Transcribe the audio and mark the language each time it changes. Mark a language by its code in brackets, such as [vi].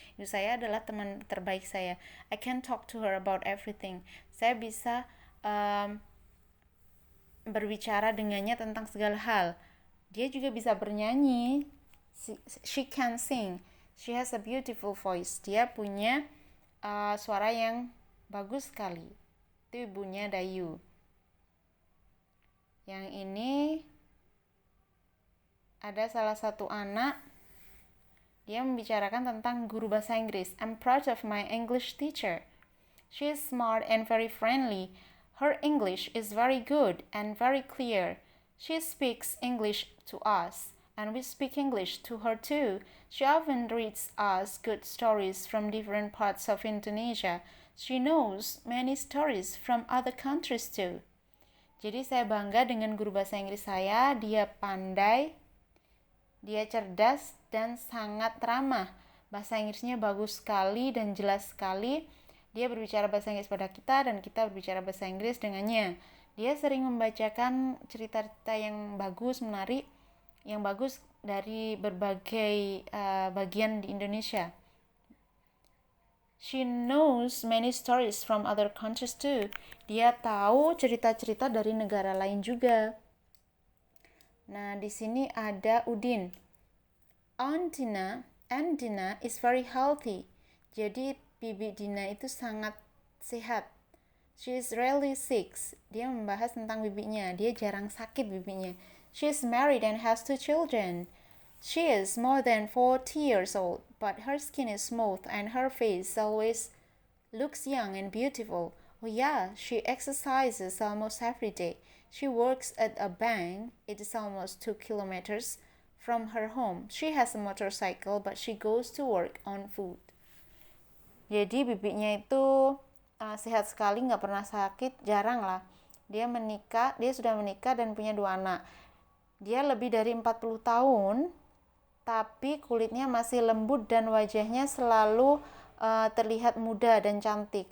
[id] Ibu saya adalah teman terbaik saya. [en] I can talk to her about everything. [id] Saya bisa berbicara dengannya tentang segala hal. Dia juga bisa bernyanyi. [en] She can sing. She has a beautiful voice. [id] Dia punya suara yang bagus sekali. Itu ibunya Dayu. Yang ini ada salah satu anak, dia membicarakan tentang guru bahasa Inggris. [en] I'm proud of my English teacher. She is smart and very friendly. Her English is very good and very clear. She speaks English to us, and we speak English to her too. She often reads us good stories from different parts of Indonesia. She knows many stories from other countries too. [id] Jadi saya bangga dengan guru bahasa Inggris saya. Dia pandai, dia cerdas, dan sangat ramah. Bahasa Inggrisnya bagus sekali dan jelas sekali. Dia berbicara bahasa Inggris pada kita dan kita berbicara bahasa Inggris dengannya. Dia sering membacakan cerita-cerita yang bagus, menarik, yang bagus dari berbagai bagian di Indonesia. [en] She knows many stories from other countries too. [id] Dia tahu cerita-cerita dari negara lain juga. Nah, di sini ada Udin. [en] Aunt Dina is very healthy. [id] Jadi Bibi Dina itu sangat sehat. [en] She is rarely sick. [id] Dia membahas tentang bibinya. Dia jarang sakit bibinya. [en] She is married and has 2 children. She is more than 40 years old, but her skin is smooth and her face always looks young and beautiful. Oh yeah, she exercises almost every day. She works at a bank. It is almost 2 kilometers from her home. She has a motorcycle, but she goes to work on foot. [id] Jadi bibinya itu sehat sekali, nggak pernah sakit, jarang lah. Dia sudah menikah dan punya 2 anak. Dia lebih dari 40 tahun, tapi kulitnya masih lembut dan wajahnya selalu terlihat muda dan cantik.